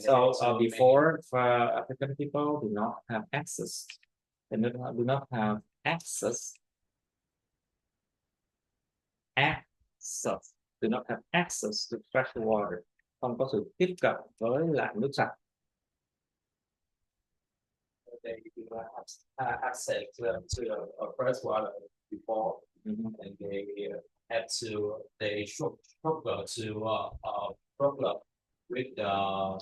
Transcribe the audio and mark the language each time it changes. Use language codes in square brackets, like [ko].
[en] so before, African people do not have access. They do not have access. Do not have access to fresh water. [vi] Không có sự tiếp cận với lại nước sạch. [en] They do not have access to fresh water before, and they had to struggle to problem with the